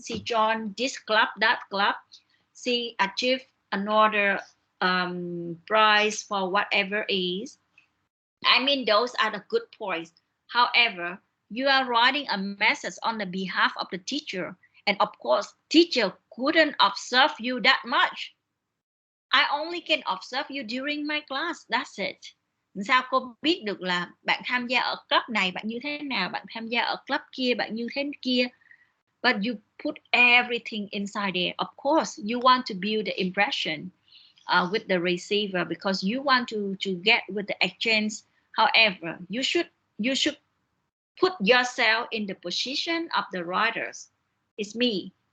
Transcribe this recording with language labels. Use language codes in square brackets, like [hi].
[en] She joined this club, that club. She achieved another prize for whatever is. I mean, those are the good points. However, you are writing a message on the behalf of the teacher, and of course, teacher couldn't observe you that much. I only can observe you during my class. That's it. [vi] Sao cô biết được là bạn tham gia ở club này bạn như thế nào, bạn tham gia ở club kia bạn như thế kia. [en] But you put everything inside there. Of course, you want to build the impression with the receiver because you want to get with the exchange. However, you should put yourself in the position of the writers. It's me.